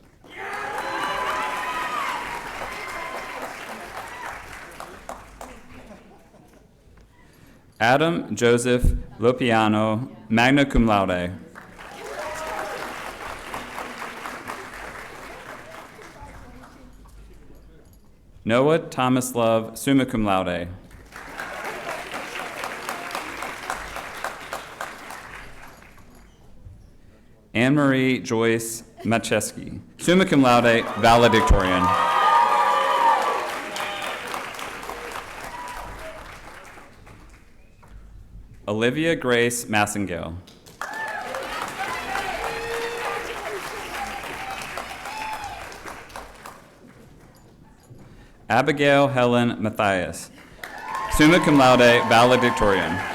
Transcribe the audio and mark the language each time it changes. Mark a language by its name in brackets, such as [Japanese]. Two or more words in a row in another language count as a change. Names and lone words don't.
[English] Adam Joseph Lopiano, [Latin] magna cum laude. [English] Noah Thomas Love, [Latin] summa cum laude. [English] Anne-Marie Joyce Macheski, [Latin] summa cum laude, [English] valedictorian. Olivia Grace Massengale. Abigail Helen Matthias, [Latin] summa cum laude, valedictorian.